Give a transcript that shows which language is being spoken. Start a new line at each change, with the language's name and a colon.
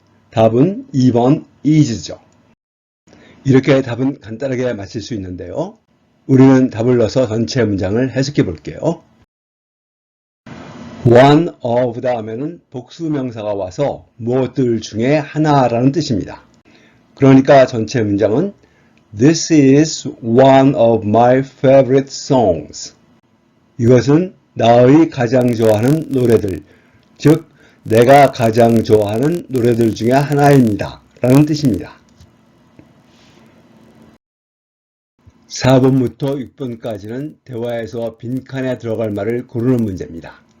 Korean: 답은 2번 is죠. 이렇게 답은 간단하게 맞힐 수 있는데요. 우리는 답을 넣어서 전체 문장을 해석해 볼게요. one of 다음에는 복수명사가 와서 무엇들 중에 하나라는 뜻입니다. 그러니까 전체 문장은
English: This is one of my favorite songs.
Korean: 이것은 나의 가장 좋아하는 노래들, 즉 내가 가장 좋아하는 노래들 중에 하나입니다. 라는 뜻입니다. 4번부터 6번까지는 대화에서 빈칸에 들어갈 말을 고르는 문제입니다.